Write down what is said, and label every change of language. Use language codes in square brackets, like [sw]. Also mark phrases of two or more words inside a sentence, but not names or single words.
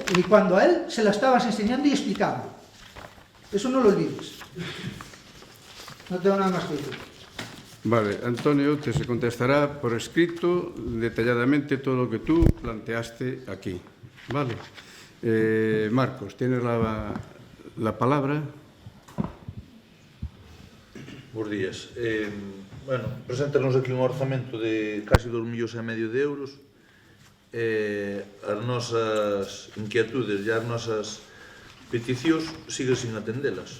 [es] Y cuando a él se la estabas enseñando y explicando. Eso no lo olvides. No tengo nada más que decir. Vale, Antonio, te se contestará por escrito detalladamente todo lo que tú planteaste aquí. Vale. Marcos, tienes la palabra. [gl] Bos días. Bueno, preséntanos aquí un orzamento de casi 2,5 millóns de euros. As nosas inquietudes e as nosas peticións siguen sin atendelas.